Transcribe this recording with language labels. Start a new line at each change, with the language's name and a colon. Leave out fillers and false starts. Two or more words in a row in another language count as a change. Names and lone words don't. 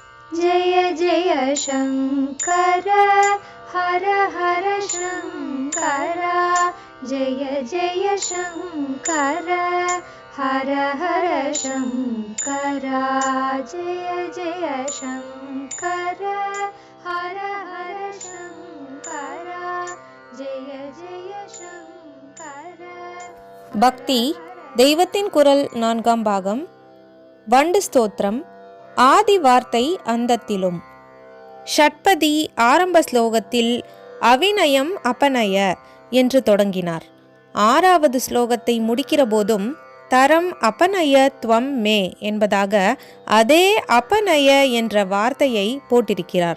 Sanskrit: जय जय शङ्कर हर हर शङ्कर जय जय शङ्कर हर हर शङ्कर जय जय शङ्कर हर हर शङ्कर जय जय शङ्कर.
Tamil: பக்தி தெய்வத்தின் குரல் 4ஆம் பாகம். வண்டு ஸ்தோத்திரம். ஆதி வார்த்தை அந்தத்திலும். ஷட்பதி ஆரம்ப ஸ்லோகத்தில்
Sanskrit: अविनयम् अपनय
Tamil: என்று தொடங்கினார். 6வது ஸ்லோகத்தை முடிக்கிற போதும்
Sanskrit: दरम् अपनय त्वम् मे
Tamil: என்பதாக அதே அபநய என்ற வார்த்தையை போட்டிருக்கிறார்.